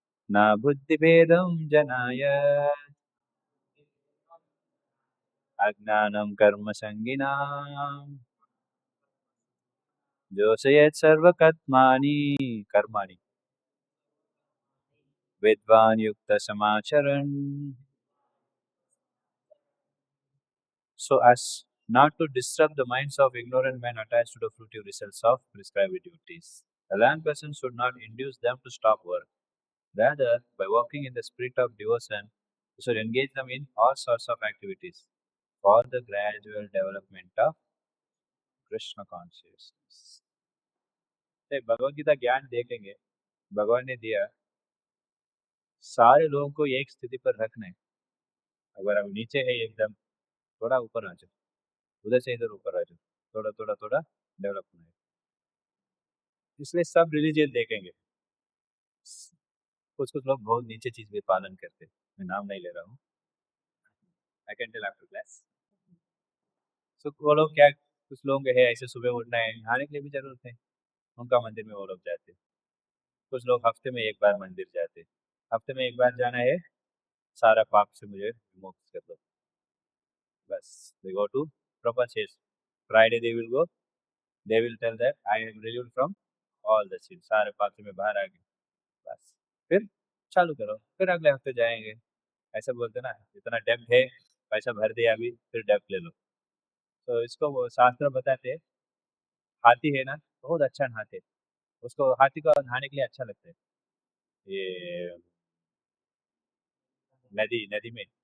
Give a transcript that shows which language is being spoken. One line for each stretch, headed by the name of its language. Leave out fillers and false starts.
Sanskrit: न बुद्धिभेदं जनाय अज्ञानं कर्मसङ्गिनाम् जोषयेत् सर्वकर्माणि कर्माणि विद्वान् युक्तसमाचरन्।
English: So as not to disturb the minds of ignorant men attached to the fruitive results of prescribed duties. A learned person should not induce them to stop work. Rather, by walking in the spirit of devotion, he should engage them in all sorts of activities for the gradual development of Krishna consciousness.
Hindi: तो भगवत गीता ज्ञान देखेंगे, भगवान ने दिया सारे लोगों को एक स्थिति पर रखना है। अगर हम नीचे है एकदम, थोड़ा ऊपर आ जाओ, उधर से इधर ऊपर आ जाओ, थोड़ा थोड़ा थोड़ा डेवलप होना है। इसलिए सब रिलीजियन देखेंगे, कुछ कुछ लोग बहुत नीचे चीज भी पालन करते हैं, मैं नाम नहीं ले रहा हूँ,
English: I can tell after class.
Hindi: सो वो लोग क्या, कुछ लोग है ऐसे सुबह उठना है, नहाने के लिए भी जरूरत है, उनका मंदिर में वो लोग जाते हैं। कुछ लोग हफ्ते में एक बार मंदिर जाते हैं, हफ्ते में एक बार जाना है, सारा पाप से मुझे मुक्त कर दो, बस।
English: They go to proper church. Friday they will go, they will tell that I am relieved from all the sin,
Hindi: सारे पाप से मैं बाहर आ गया, बस। फिर चालू करो, फिर अगले हफ्ते जाएंगे। ऐसा बोलते ना, इतना डेब्ट है, पैसा भर दिया अभी, फिर डेब्ट ले लो। तो इसको वो शास्त्र बताते हैं, हाथी है ना, बहुत अच्छा नहाते हैं, उसको हाथी को नहाने के लिए अच्छा लगता है, ये नदी नदी में।